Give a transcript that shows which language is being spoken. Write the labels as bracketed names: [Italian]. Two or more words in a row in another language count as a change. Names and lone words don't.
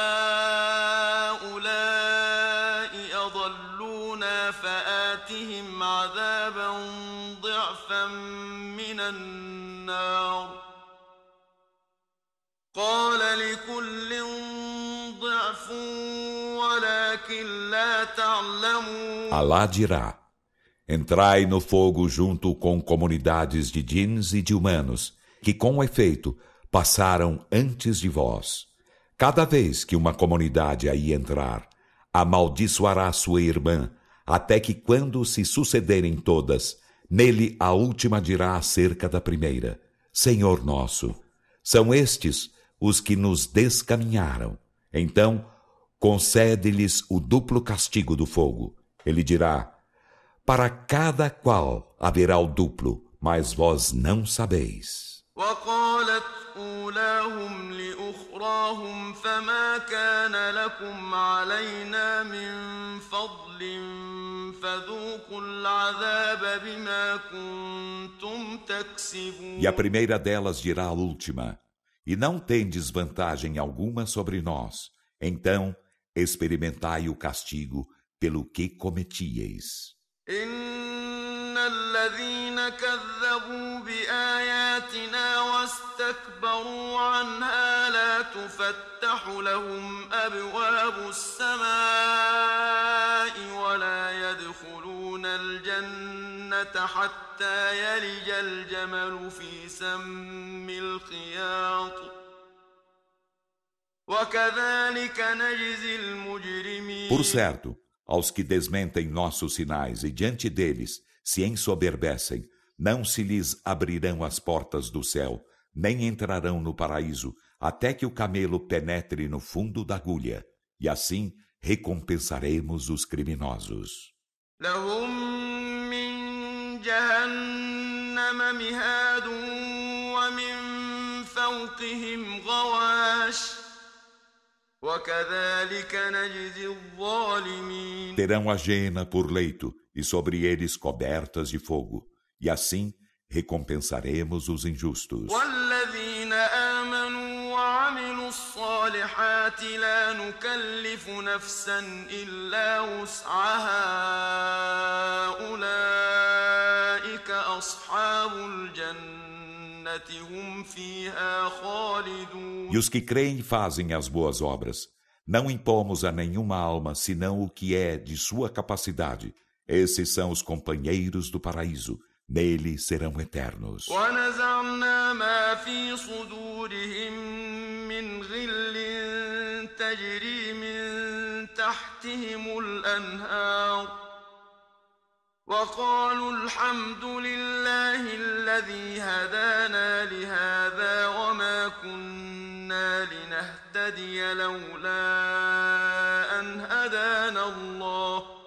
[Arabic] هؤلاء أضلونا فآتهم عذابا ضعفا من النار قال لكل ضعف لا تعلمون. [Portuguese] Alá dirá: entrai no fogo junto com comunidades de djinns e de humanos, que com efeito passaram antes de vós. Cada vez que uma comunidade aí entrar, amaldiçoará sua irmã, até que quando se sucederem todas, nele a última dirá acerca da primeira: Senhor nosso, são estes os que nos descaminharam. Então, concede-lhes o duplo castigo do fogo. Ele dirá: para cada qual haverá o duplo, mas vós não sabeis. [Arabic] وقالت أولاهم لأخراهم فما كان لكم علينا من فضل فذوقوا العذاب بما كنتم تكسبون. [Portuguese] E a primeira delas dirá à última: e não tendes vantagem alguma sobre nós, então experimentai o castigo pelo que cometieis. [Arabic] إن الذين كذبوا بآياتنا واستكبروا عنها لا تفتح لهم أبواب السماء ولا يدخلون الجنة حتى يلج الجمل في سم الخياط وكذلك نجزي المجرمين. [Portuguese] Por certo, aos que desmentem nossos sinais e diante deles se ensoberbecem, não se lhes abrirão as portas do céu, nem entrarão no paraíso, até que o camelo penetre no fundo da agulha, e assim recompensaremos os criminosos. [Arabic] لهم من جهنم مهاد ومن فوقهم غواش وكذلك نجزي الظالمين. [Portuguese] Terão a jena por leito e sobre eles cobertas de fogo, e assim recompensaremos os injustos. [Arabic] والذين آمنوا وعملوا الصالحات لا نكلف نفسا إلا وسعها أولئك أصحاب الجنة هم فيها خالدون. [Portuguese] E os que creem e fazem as boas obras, não impomos a nenhuma alma senão o que é de sua capacidade. Esses são os companheiros do paraíso, nele serão eternos. [Arabic] ونزعنا ما في صدورهم من غل تجري من تحتهم الأنهار وقالوا الحمد لله الذي هدانا لهذا وما كنا لنهتدي لولا أن هدانا الله